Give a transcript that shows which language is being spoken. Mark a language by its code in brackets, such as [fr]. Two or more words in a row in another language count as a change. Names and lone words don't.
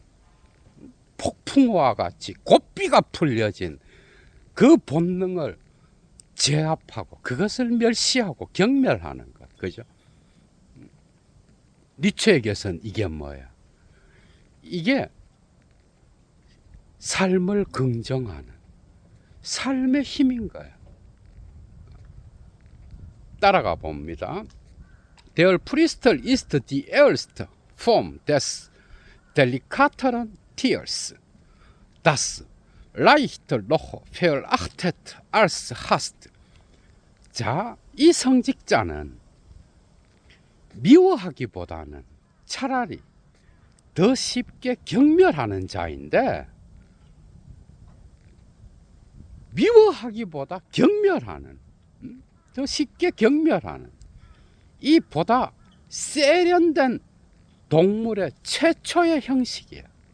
[ko] 폭풍우와 같이 고삐가 풀려진 그 본능을 제압하고 그것을 멸시하고 경멸하는 것, 그죠? 니체에게선 이게 뭐야? 이게 삶을 긍정하는 삶의 힘인 거야. 따라가 봅니다. [de] Der Priester ist die erste Form des delikateren Tiers, das leichter noch verachtet als Hast. [ko] 자, 이 성직자는 미워하기보다는 차라리 더 쉽게 경멸하는 자인데, 미워하기보다 경멸하는, 더 쉽게 경멸하는, 이 보다 세련된 동물의 최초의 형식이야.